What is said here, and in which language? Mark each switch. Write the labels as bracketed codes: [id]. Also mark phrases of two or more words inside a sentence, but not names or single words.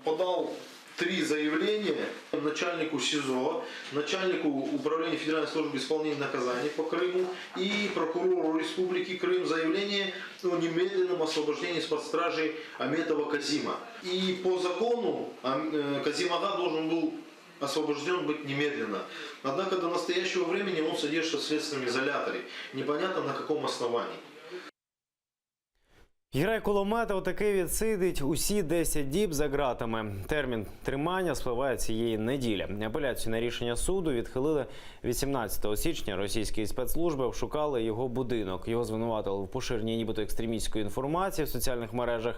[ru] Подал 3 заявления начальнику СИЗО, начальнику Управления Федеральной службы исполнения наказаний по Крыму и прокурору Республики Крым заявление о немедленном освобождении из-под стражи Аметова Казима. И по закону Казим Ага должен был освобожден быть немедленно. Однако до настоящего времени он содержится в следственном изоляторе. Непонятно на каком основании. [uk] Герой Кулометов таки відсидить усі 10 діб за ґратами. Термін тримання спливає цієї неділі. Апеляцію на рішення суду відхилили 18 січня. Російські спецслужби обшукали його будинок. Його звинуватили в поширенні нібито екстремістської інформації в соціальних мережах.